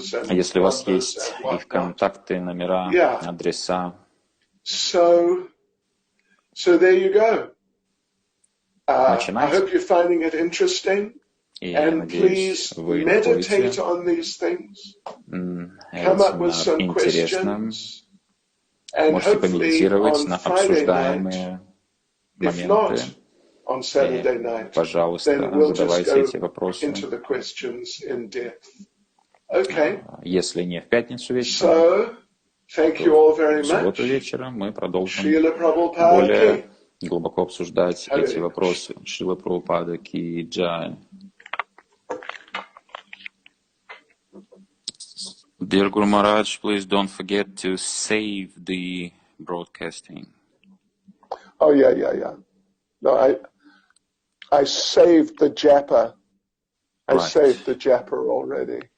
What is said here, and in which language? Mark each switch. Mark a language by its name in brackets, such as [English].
[Russian] Если у вас есть их контакты, номера, адреса. [English] So there you go. I hope you're finding it interesting. And please meditate on these things. Come up with some questions. And hopefully on Friday night, if not on Saturday night, then we'll just go into the questions in depth. [Russian] Если не в пятницу вечером, то в субботу вечером мы продолжим более глубоко обсуждать эти вопросы. [Hindi] Шрила Прабхупада ки джай. [English] Dear Guru Maharaj, please don't forget to save the broadcasting. Oh, yeah. No, I saved the japa. I saved the japa already.